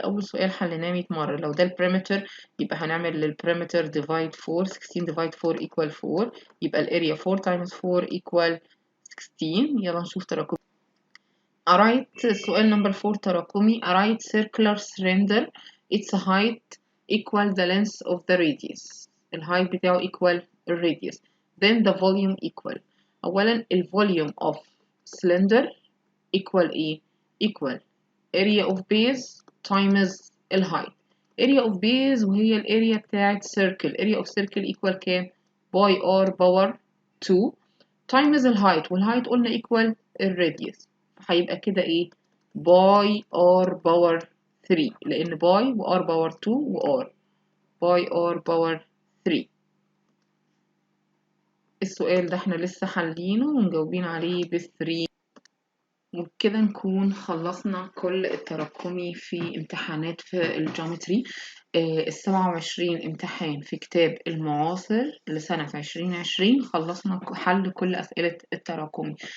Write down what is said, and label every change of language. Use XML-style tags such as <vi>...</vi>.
<ar>أول سؤال حليناه 100 مرة. لو ده البريمتر يبقى هنعمل للبريمتر</ar> <en>divide 4،</en> <ar>16 divide 4 equal 4، يبقى الاريا</ar> <en>4 times 4 equal 16.</en> <ar>يلا نشوف تراكمي. أرايت سؤال number 4 تراكمي.</ar> <en>A right circular cylinder its height equal the length of the radius.</en> <ar>الهايت بتاعه equal الراديوس.</ar> <en>Then the volume equal.</en> <ar>أولا الفوليوم</ar> <en>of cylinder equal ايه؟ equal area of base times الهايت. area of base</en> <ar>وهي الاريا بتاعت circle،</ar> <en>area of circle equal</en> <ar>كام؟ باي</ar> <en>r power 2 times</en> <ar>الهايت، والهايت قلنا equal الراديوس، هيبقى كده ايه؟ باي</ar> <en>r power 3،</en> <ar>لان باي و r power 2 و r باي r power 3. السؤال ده احنا لسه حالينه ومجاوبين عليه ب3. وبكده نكون خلصنا كل التراكمي في امتحانات في الجومتري. 27 امتحان في كتاب المعاصر لسنة 2020 خلصنا حل كل أسئلة التراكمي.</ar>